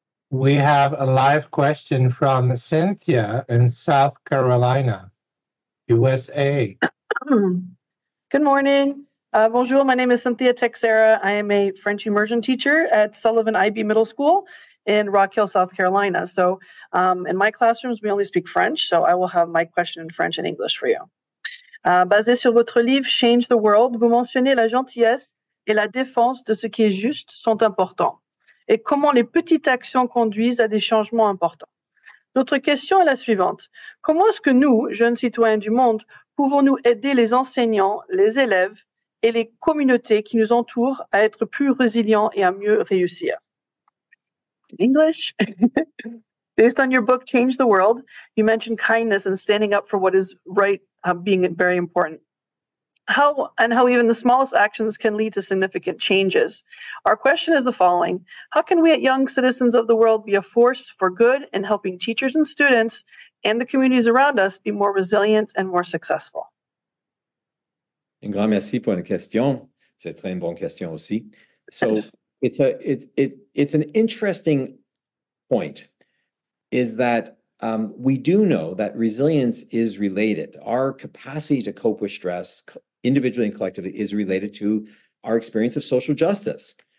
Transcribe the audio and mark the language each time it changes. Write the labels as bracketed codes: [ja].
[en] We have a live question from Cynthia in South Carolina, USA. Good morning. Bonjour, my name is Cynthia Texera. I am a French immersion teacher at Sullivan IB Middle School in Rock Hill, South Carolina. So in my classrooms, we only speak French, so I will have my question in French and English for you. [fr] Basé sur votre livre Change the World, vous mentionnez la gentillesse et la défense de ce qui est juste sont importants et comment les petites actions conduisent à des changements importants. Notre question est la suivante. Comment est-ce que nous, jeunes citoyens du monde, pouvons-nous aider les enseignants, les élèves et les communautés qui nous entourent à être plus résilients et à mieux réussir? [en] In English, based on your book, Change the World, you mentioned kindness and standing up for what is right being very important. How even the smallest actions can lead to significant changes. Our question is the following. How can we, young citizens of the world, be a force for good in helping teachers and students and the communities around us be more resilient and more successful? [fr] Un grand merci pour la question. C'est très une bonne question aussi. [en] So it's an interesting point, is that we do know that resilience is related. Our capacity to cope with stress, individually and collectively, is related to our experience of social justice.